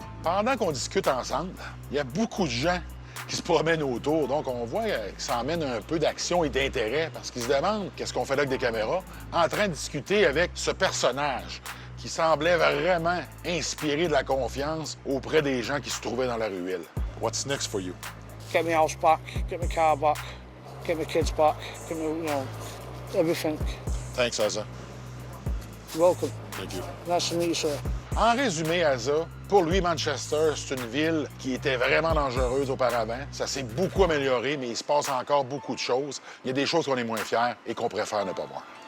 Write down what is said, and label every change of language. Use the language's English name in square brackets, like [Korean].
[French] Pendant qu'on discute ensemble, il y a beaucoup de gens qui se promènent autour. Donc, on voit que ça emmène un peu d'action et d'intérêt parce qu'ils se demandent qu'est-ce qu'on fait là avec des caméras, en train de discuter avec ce personnage qui semblait vraiment inspirer de la confiance auprès des gens qui se trouvaient dans la ruelle. [English] What's next for you? Get my house back, get my car back, get my kids back, get me, you know, everything. Thanks, Asa. You're welcome. Thank you. Nice to meet you, sir. [French] En résumé, Asa, pour lui, Manchester, c'est une ville qui était vraiment dangereuse auparavant. Ça s'est beaucoup amélioré, mais il se passe encore beaucoup de choses. Il y a des choses qu'on est moins fiers et qu'on préfère ne pas voir.